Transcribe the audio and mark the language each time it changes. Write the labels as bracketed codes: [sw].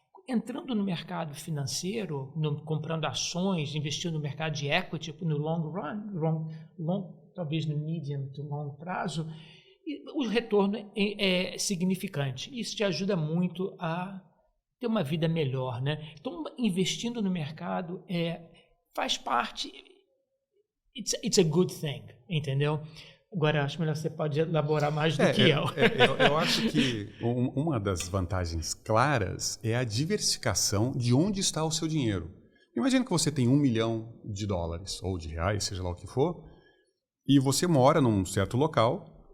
[pt] Entrando no mercado financeiro, comprando ações, investindo no mercado de equity no [en] long run, [pt] talvez no [en] medium to long [pt] prazo, o retorno é significante. Isso te ajuda muito a ter uma vida melhor, né? Então, investindo no mercado faz parte. [en] It's a good thing, [pt] entendeu? Agora, acho melhor você pode elaborar mais do que eu. Eu acho que uma das vantagens claras é a diversificação de onde está o seu dinheiro. Imagina que você tem $1 milhão ou de reais, seja lá o que for, e você mora num certo local.